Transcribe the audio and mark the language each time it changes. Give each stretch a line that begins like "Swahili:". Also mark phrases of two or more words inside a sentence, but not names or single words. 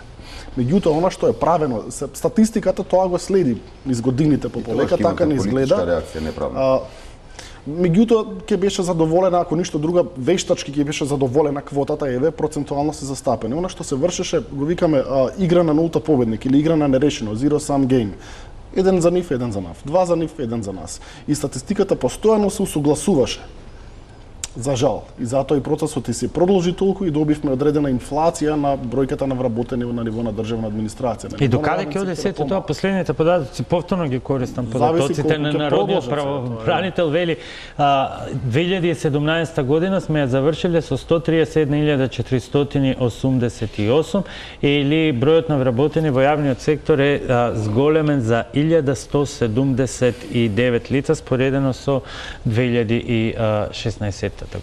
Macedonian: Меѓутоа, она што е правено, статистиката тоа го следи низ годините по полека, така не изгледа. Меѓутоа, ќе беше задоволена, ако ништо друго, вештачки ќе беше задоволена квотата, еве, процентуално се застапени. Она што се вршеше, го викаме игра на нулта победник или игра на нерешено,
English: zero sum game.
Macedonian: Еден за нив, еден за нас. Два за нив, еден за нас. И статистиката постојано се усогласуваше. За жал. И затоа и процесот и се продолжи толку и добивме одредена инфлација на бројката на вработени на ниво на државна администрација. И докаде ќе оде сето тоа? Последните податоци повторно ги користам, податоците на Народниот правобранител вели 2017 година сме ја завршиле со 131.488 или бројот на вработени во јавниот сектор е зголемен за 1179 лица споредено со 2016 година.